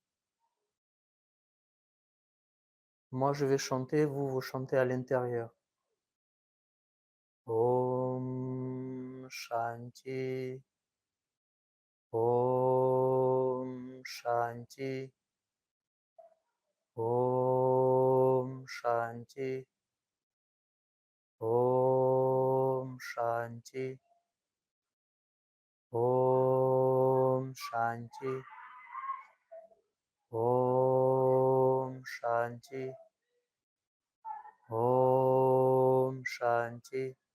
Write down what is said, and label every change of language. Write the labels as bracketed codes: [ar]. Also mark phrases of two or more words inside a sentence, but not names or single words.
[fr] Moi, je vais chanter, vous chantez à l'intérieur. [hi] ॐ शांति, ॐ शांति, ॐ शांति, ॐ शांति, ॐ शांति, ॐ शांति, ॐ शांति,